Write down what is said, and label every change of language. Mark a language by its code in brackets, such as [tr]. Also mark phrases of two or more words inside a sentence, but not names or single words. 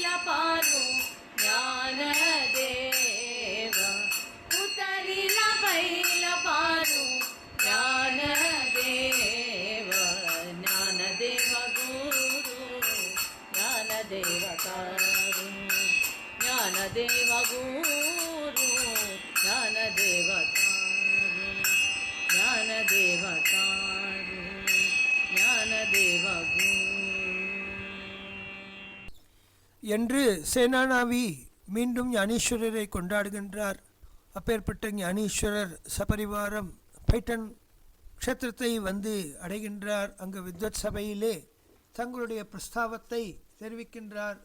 [mr] पारु ज्ञान देव उतरिल पैल पारु ज्ञान देव ज्ञान देव गुरु ज्ञान देवतारु ज्ञान देव गुरु ज्ञान देवतारु ज्ञान देवतारु ज्ञान देव गुरु [ta] என்று சேனானாவி மீண்டும் ஞானேஸ்வரரை கொண்டாடுகின்றார். அப்பேற்பட்ட ஞானேஸ்வரர் சபரிவாரம் பைட்டன் க்ஷேத்திரத்தை வந்து அடைகின்றார். அங்கு வித்வத் சபையிலே தங்களுடைய பிரஸ்தாவத்தை தெரிவிக்கின்றார்.